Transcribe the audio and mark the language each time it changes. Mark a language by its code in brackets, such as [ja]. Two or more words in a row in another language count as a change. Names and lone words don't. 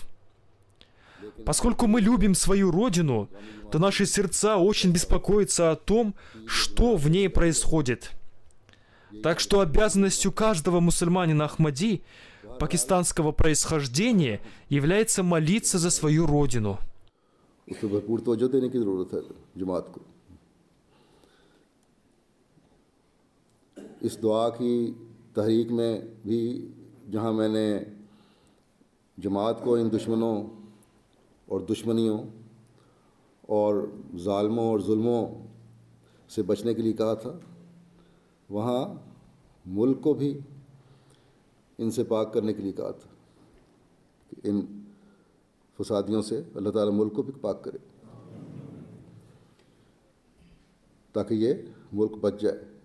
[ru] Поскольку мы любим свою родину, то наши сердца очень беспокоятся о том, что в ней происходит. Так что обязанностью каждого мусульманина Ахмади пакистанского происхождения является молиться за свою родину. [ur] اس پر بھرپور توجہ دینے کی ضرورت ہے جماعت کو. اس دعا کی تحریک میں بھی جہاں میں نے جماعت کو ان دشمنوں اور دشمنیوں اور ظالموں اور ظلموں سے بچنے کے لیے کہا تھا، وہاں ملک کو بھی ان سے پاک کرنے کے لیے کہا تھا کہ ان فسادیوں سے اللہ تعالیٰ ملک کو بھی پاک کرے تاکہ یہ ملک بچ جائے.